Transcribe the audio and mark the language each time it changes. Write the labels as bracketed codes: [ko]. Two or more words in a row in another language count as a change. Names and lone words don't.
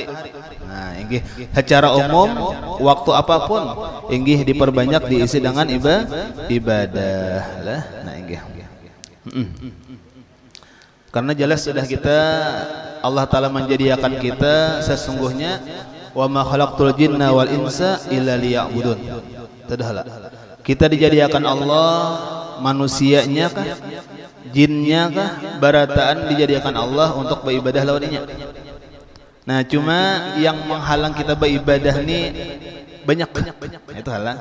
[bjn] Nah, inggih secara umum waktu apapun inggih diperbanyak diisi dengan ibadah lah. Nah, inggih. Karena jelas sudah kita Allah Ta'ala menjadikan kita sesungguhnya [ar] وما خلقت الجن والإنس إلا ليعبدون. [bjn] Tadahlah. Kita dijadikan Allah manusianya kah? Jinnya kah? Barataan dijadikan Allah untuk beribadah lawannya. Nah, cuma yang menghalang kita beribadah nih banyak. Itu halang.